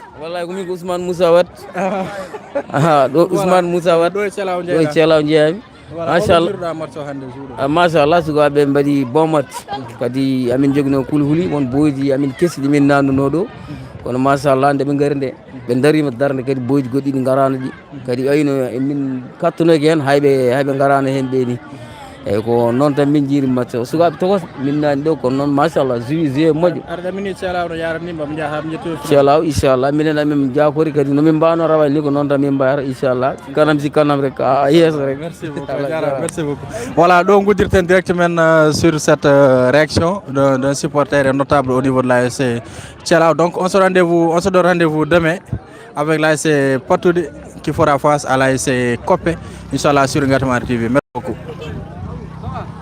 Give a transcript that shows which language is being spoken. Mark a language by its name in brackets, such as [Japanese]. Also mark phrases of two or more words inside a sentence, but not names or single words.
[Fula] wallahi ko min ko Ousmane Moussa Wat do Ousmane Moussa Wat do Thialaw Ndiaye machallah sukaɓe mbaɗi [French] bon match [Fula] kadi amin jogino kulhuli won boyji amin kesɗi min nanduno ɗo kono machallah nde ɓe gari nde ɓe darima darde kadi boyji goɗɗi ɗi garano ɗi kadi ayno emin kattunoki hen hayɓe garano hen ɓe ni eyyi ko noon tan min jiiri match o sukaɓe tokos min nani ɗo kono noon machallah joué moƴƴo arɗa mini Thialaw no yaranima ɓe jaaha ƴettoy Thialaw inchallah minen amin jakori kadi nomin mbawno rawani ni ko noon tan min mbayata inchallah kanam si kanam rek a yesso rek. [French] Merci beaucoup, merci beaucoup. Voilà, donc vous direz directement sur cette réaction d'un supporter notable au niveau de l'ASC Thialaw. Donc on se donne rendez-vous demain avec l'ASC Portoudi qui fera face à l'ASC Kopé, inchallah sur Ngatamar TV.